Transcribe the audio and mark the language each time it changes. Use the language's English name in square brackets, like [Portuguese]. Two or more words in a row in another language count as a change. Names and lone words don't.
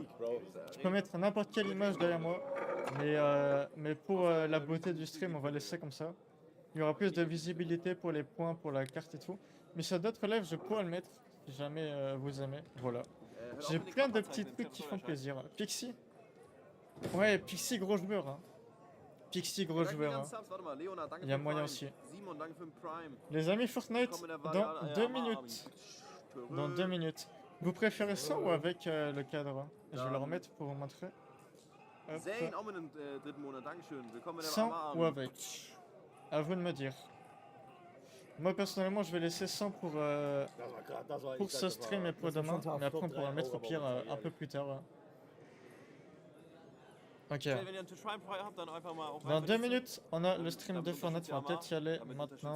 [French] Je peux mettre n'importe quelle image derrière moi. Mais pour la beauté du stream, on va laisser comme ça. Il y aura plus de visibilité pour les points, pour la carte et tout. Mais sur d'autres lives, je pourrais le mettre si jamais vous aimez. Voilà. J'ai plein de petits trucs qui font plaisir. Pixie? Ouais, Pixie, gros joueur. Hein. Pixie, gros joueur. Hein. [German] Warte mal, Leona, danke [French] Il y a [German] für [French] moyen [German] Prime. [French] aussi. [German] Simon, danke für den Prime. [French] Les amis, Fortnite, dans 2 minutes. Dans 2 minutes. Vous préférez sans ou avec le cadre? Je vais le remettre pour vous montrer. Hop. [German] Zane, auch mit dem dritten Monat, dankeschön. Willkommen in der [French] Sans [German] Arme. [French] ou avec? À vous de me dire. Moi personnellement je vais laisser 100 pour ce stream et pour demain, mais après on pourra le mettre au pire un peu plus tard. Ouais. Ok. Dans 2 minutes, on a le stream de Fortnite, on va peut-être y aller maintenant.